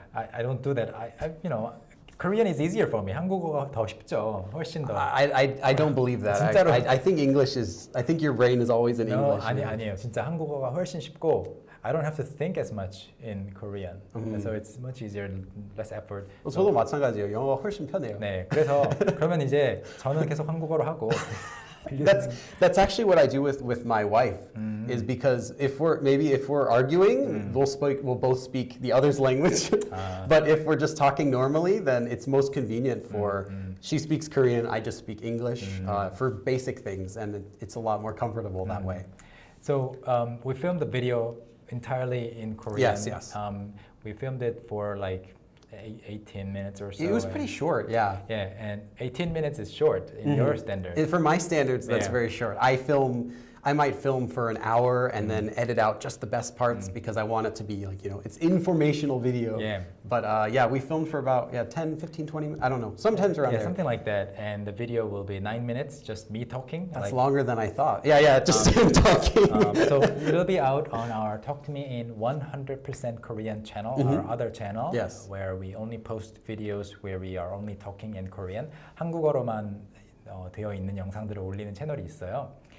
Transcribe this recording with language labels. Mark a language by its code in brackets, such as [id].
[en] I don't do that. Korean is easier for me. [ko] 한국어가 더 쉽죠. 훨씬 더. [en] I don't believe that. [ko] 진짜로. [en] I think I think your brain is always in English. [ko] 아니에요. 진짜 한국어가 훨씬 쉽고 [en] I don't have to think as much in Korean. So it's much easier, less effort. [ko] 저도 마찬가지예요. 영어가 훨씬 편해요. 네, 그래서 그러면 이제 저는 계속 한국어로 하고. [en] That's actually what I do with my wife. Is because if we're arguing, we'll both speak the other's language. But if we're just talking normally, then it's most convenient for she speaks Korean, I just speak English for basic things, and it's a lot more comfortable that way. So we filmed the video entirely in Korean. Yes. We filmed it for like 18 minutes or so. It was pretty short, yeah. Yeah, and 18 minutes is short in your standards. For my standards, that's very short. I might film for an hour and then edit out just the best parts because I want it to be like, it's informational video. Yeah. But we filmed for about 10, 15, 20 minutes. I don't know. Sometimes around there. Something like that. And the video will be 9 minutes, just me talking. That's longer than I thought. Yeah, just him talking. So it'll be out on our Talk to Me in 100% Korean channel, our other channel, where we only post videos where we are only talking in Korean. [ko] 한국어로만 되어 있는 영상들을 올리는 채널이 있어요.